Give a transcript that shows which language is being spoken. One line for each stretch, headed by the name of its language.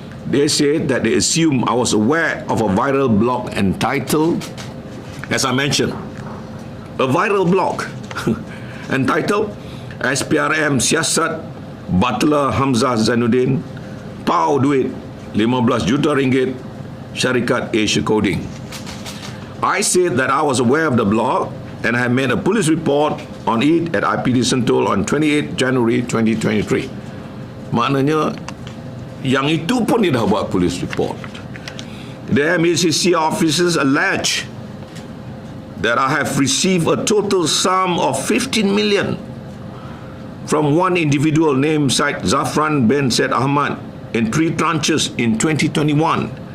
English: They said that they assumed I was aware of a viral blog entitled, as I mentioned, a viral blog entitled SPRM Siasat Butler Hamzah Zainuddin Pau Duit 15 juta ringgit Syarikat Asia Coding. I said that I was aware of the blog and I made a police report on it at IPD Sentul on 28 January 2023.
Malay: Maknanya, yang itu pun dia dah buat police report.
English: The MACC officers allege that I have received a total sum of 15 million from one individual named Syed Zafran bin Said Ahmad in 3 tranches in 2021.